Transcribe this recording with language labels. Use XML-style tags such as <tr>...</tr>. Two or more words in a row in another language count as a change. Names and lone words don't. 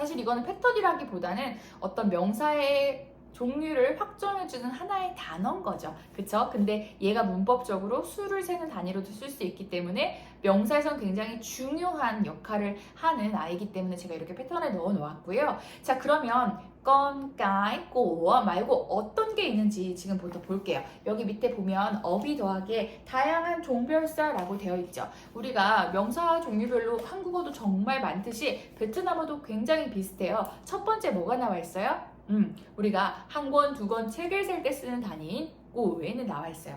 <ko>사실 이거는 패턴이라기보다는 어떤 명사의 종류를 확정해주는 하나의 단어인 거죠. 그쵸? 근데 얘가 문법적으로 수를 세는 단위로도 쓸 수 있기 때문에 명사에선 굉장히 중요한 역할을 하는 아이기 때문에 제가 이렇게 패턴에 넣어 놓았고요. 자, 그러면</ko> <vi>con, cái, của</vi> <ko>말고 어떤 게 있는지 지금부터 볼게요. 여기 밑에 보면 어휘 더하기에 다양한 종별사라고 되어 있죠. 우리가 명사 종류별로 한국어도 정말 많듯이 베트남어도 굉장히 비슷해요. 첫 번째 뭐가 나와 있어요? 우리가 한 권, 두 권 책을 살 때 쓰는 단위인 꾸엔 나와 있어요.</ko>